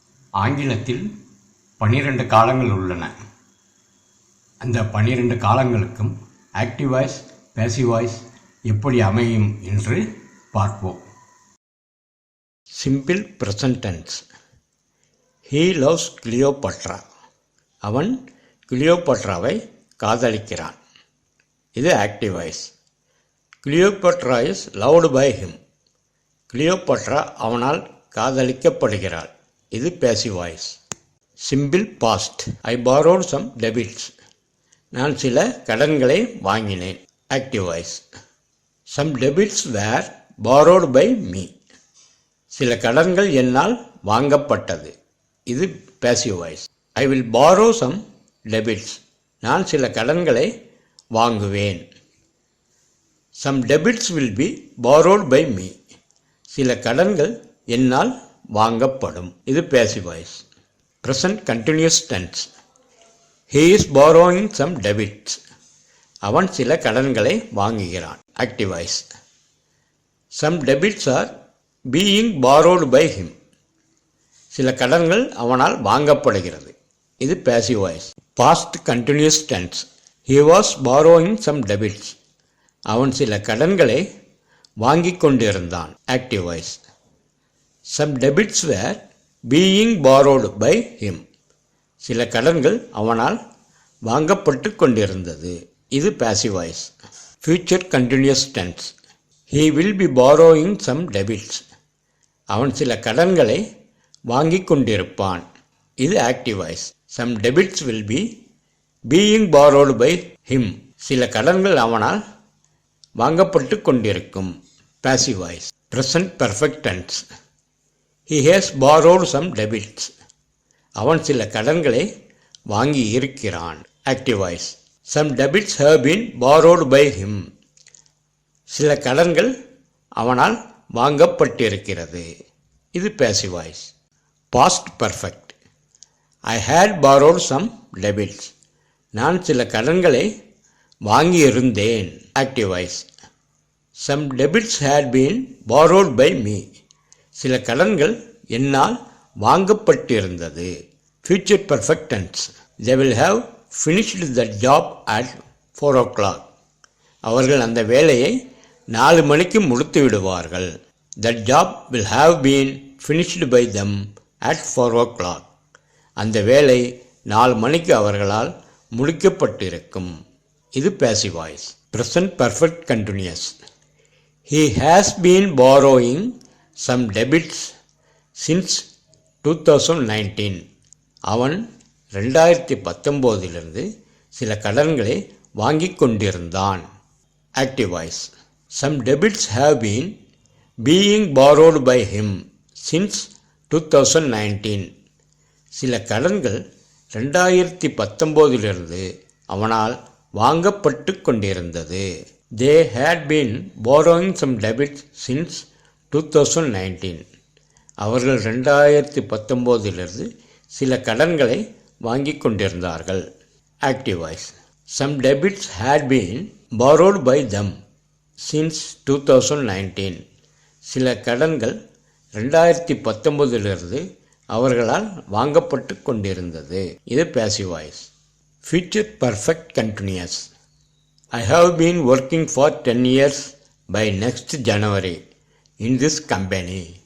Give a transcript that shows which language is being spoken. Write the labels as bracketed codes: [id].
[ta] ஆங்கிலத்தில் 12 காலங்கள் உள்ளன. அந்த 12 காலங்களுக்கும் ஆக்டிவ் வாய்ஸ், பேசிவ் வாய்ஸ் எப்படி அமையும் என்று பார்ப்போம். [en] Simple present tense. He loves Cleopatra. [ta] அவன் கிளியோபட்ராவை காதலிக்கிறான். இது active voice. [en] Cleopatra is loved by him. [ta] Cleopatra அவனால் காதலிக்கப்படுகிறாள். இது passive voice. [en] Simple past. I borrowed some debits. [ta] நான் சில கடன்களை வாங்கினேன். [en] Active voice. Some debits were borrowed by me. [ta] சில கடன்கள் என்னால் வாங்கப்பட்டது. இது [en] passive voice. I will borrow some debits. [ta] நான் சில கடன்களை வாங்குவேன். [en] Some debits will be borrowed by me. [ta] சில கடன்கள் என்னால் வாங்கப்படும். இது passive voice. [en] Present continuous tense. He is borrowing some debits. [ta] அவன் சில கடன்களை வாங்குகிறான். [en] Active voice. Some debits are being borrowed by him. [ta] சில கடன்கள் அவனால் வாங்கப்படுகிறது. இது [en] passive voice. Past continuous tense. He was borrowing some debits. [ta] அவன் சில கடன்களை வாங்கிக் கொண்டிருந்தான். [en] Active voice. Some debits were being borrowed by him. [ta] சில கடன்கள் அவனால் வாங்கப்பட்டு கொண்டிருந்தது. இது [en] passive voice. Future continuous tense. He will be borrowing some debits. [ta] அவன் சில கடன்களை வாங்கிக் கொண்டிருப்பான். இது [en] active voice. Some debits will be being borrowed by him. [ta] சில கடன்கள் அவனால் வாங்கப்பட்டு கொண்டிருக்கும். [en] Passive voice. Present perfect tense. He has borrowed some debits. [ta] அவன் சில கடன்களை வாங்கி இருக்கிறான். [en] Active voice. Some debits have been borrowed by him. [ta] சில கடன்கள் அவனால் வாங்கப்பட்டிருக்கிறது. இது [en] passive voice. Past perfect. I had borrowed some debits. [ta] நான் சில கடன்களை வாங்கியிருந்தேன். Active voice. [en] Some debits had been borrowed by me. [ta] சில கடன்கள் என்னால் வாங்கப்பட்டிருந்தது. [en] Future perfect tense. They will have finished the job at 4 o'clock. [ta] அவர்கள் அந்த வேலையை 4 மணிக்கு முடித்து விடுவார்கள். [en] That job will have been finished by them at 4 o'clock. [ta] அந்த வேலை 4 மணிக்கு அவர்களால் முடிக்கப்பட்டிருக்கும். இது [en] passive voice. Present perfect continuous. He has been borrowing some debits since 2019. [ta] அவன் 2019 சில கடன்களை வாங்கிக் கொண்டிருந்தான். [en] Active voice. Some debits have been being borrowed by him since 2019. [ta] சில கடன்கள் 2019 அவனால் வாங்கப்பட்டு கொண்டிருந்தது. [en] They had been borrowing some debits since 2019. [ta] அவர்கள் 2019 சில கடன்களை வாங்கிக் கொண்டிருந்தார்கள். [en] Active voice. Some debits had been borrowed by them since 2019. [ta] சில கடன்கள் 2019 அவர்களால் வாங்கப்பட்டு கொண்டிருந்தது. இது [en] passive voice. Future perfect continuous. I have been working for 10 years by next January in this company.